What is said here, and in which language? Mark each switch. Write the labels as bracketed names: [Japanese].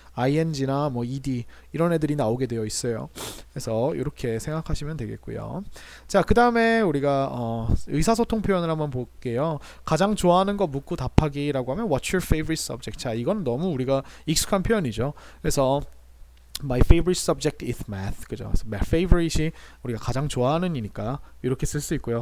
[Korean] ing나 뭐 ed 이런 애들이 나오게 되어 있어요. 그래서 이렇게 생각하시면 되겠고요. 자, 그 다음에 우리가 의사소통 표현을 한번 볼게요. 가장 좋아하는 거 묻고 답하기라고 하면 [English] What's your favorite subject? [Korean] 자, 이건 너무 우리가 익숙한 표현이죠. 그래서 [English] My favorite subject is math. [Korean] 그죠? 그래서 my favorite이 우리가 가장 좋아하는 이니까 이렇게 쓸 수 있고요.